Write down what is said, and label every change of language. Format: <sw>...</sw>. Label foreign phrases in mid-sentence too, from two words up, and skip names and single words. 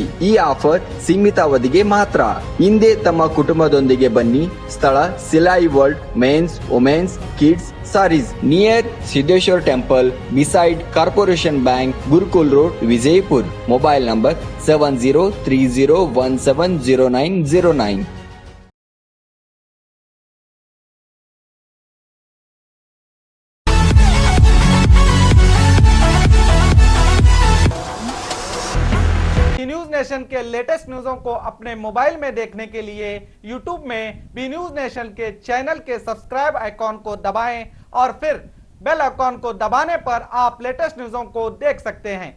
<kn>ಈ ಆಫರ್ ಸೀಮಿತ ಅವಧಿಗೆ ಮಾತ್ರ. ಹಿಂದೆ ತಮ್ಮ ಕುಟುಂಬದೊಂದಿಗೆ ಬನ್ನಿ.</kn> <en>ಸ್ಥಳ Silai World mens womens kids sarees, near Siddeshwar temple, beside Corporation Bank, Gurukul road, Vijayapur. mobile number 7030170909.</en> <hi>बी न्यूज नेशन के लेटेस्ट न्यूज़ों को अपने मोबाइल में देखने के लिए यूट्यूब में बी न्यूज नेशन के चैनल के सब्सक्राइब आइकॉन को दबाएं और फिर बेल आइकॉन को दबाने पर आप लेटेस्ट न्यूज़ों को देख सकते हैं।</hi>